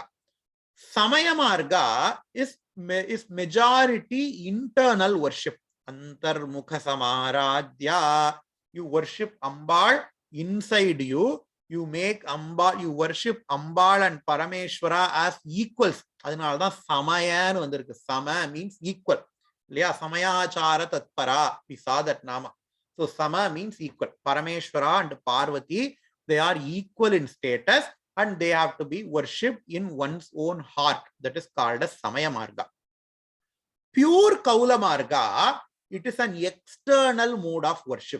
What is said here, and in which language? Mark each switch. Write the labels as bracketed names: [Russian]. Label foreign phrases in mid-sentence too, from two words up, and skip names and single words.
[English] Samaya Marga is majority internal worship. [Sanskrit] अन्तर्मुख समाराध्या. [English] You worship Ambal inside you. You make Ambal, you worship Ambal and Parameshwara as equals. [Tamil] அதனால்தான் சமயன் வந்திருக்கு. [English] Sama means equal. [Sanskrit] लिया समयाचार तत्परा. [English] We saw that nama. So Sama means equal. Parameshwara and Parvati, they are equal in status and they have to be worshipped in one's own heart. That is called as Samaya Marga. Pure Kaula Marga, it is an external mode of worship.